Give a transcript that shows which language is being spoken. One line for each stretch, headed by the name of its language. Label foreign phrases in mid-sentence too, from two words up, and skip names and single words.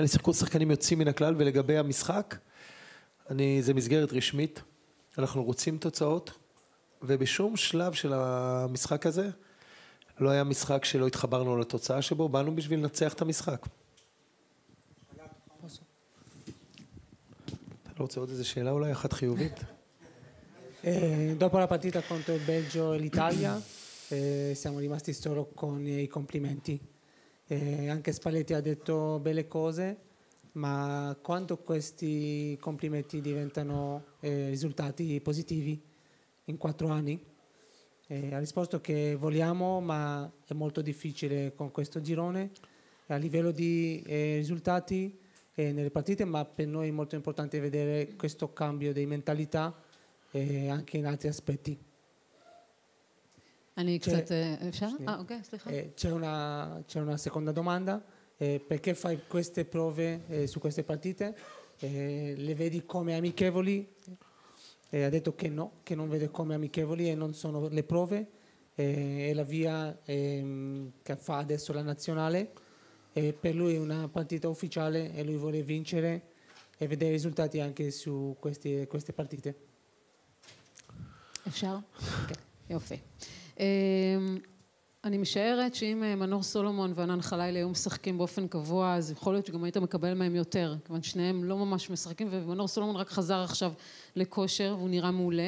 Hebrew: אני שיחקו שחקנים יוצאים מן הכלל, ולגבי המשחק, זה מסגרת רשמית. אנחנו רוצים תוצאות, ובשום שלב של המשחק הזה, לא היה משחק שלא התחברנו לתוצאה שבו, באנו בשביל לנצח את המשחק. אתה לא רוצה עוד איזה שאלה אולי, אחת חיובית?
Italian: Dopo la partita contro il Belgio e l'Italia siamo rimasti solo con i complimenti. Anche Spalletti ha detto belle cose, ma quando questi complimenti diventano risultati positivi in 4 anni? Ha risposto che vogliamo, ma è molto difficile con questo girone. A livello di risultati nelle partite, ma per noi è molto importante vedere questo cambio di mentalità anche in altri aspetti.
Hebrew: אני קצת, אפשר? אוקיי, סליחה.
Italian: C'è una seconda domanda. Perché fai queste prove su queste partite? Le vedi come amichevoli? Ha detto che no, che non vede come amichevoli e non sono le prove. È la via che fa adesso la nazionale. Per lui è una partita ufficiale e lui vuole vincere e vedere i risultati anche su queste partite.
Hebrew: אפשר? יופי. אני משערת שאם מנור סולומון וענן חלילי היו משחקים באופן קבוע, אז יכול להיות שגם היית מקבל מהם יותר, כיוון שניהם לא ממש משחקים, ומנור סולומון רק חזר עכשיו לכושר, והוא נראה מעולה.